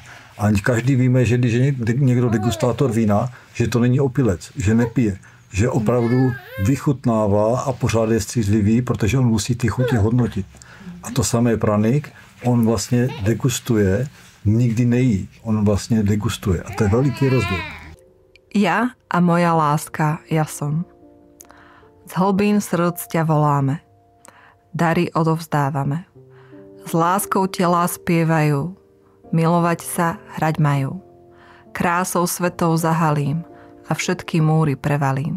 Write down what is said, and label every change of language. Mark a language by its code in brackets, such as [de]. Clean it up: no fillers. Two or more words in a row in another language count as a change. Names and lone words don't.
[cs] A každý víme, že když je někdo degustátor vína, že to není opilec, že nepije, že opravdu vychutnává a pořád je střízlivý, protože on musí ty chutě hodnotit. A to samé praník, on vlastně degustuje, nikdy nejí, on vlastně degustuje. A to je veliký rozdíl. [sk] Ja a moja láska, ja som. Z hlbín srdc ťa voláme. Dary odovzdávame. S láskou telá spievajú. Milovať sa hrať majú. Krásou svetov zahalím a všetky múry prevalím.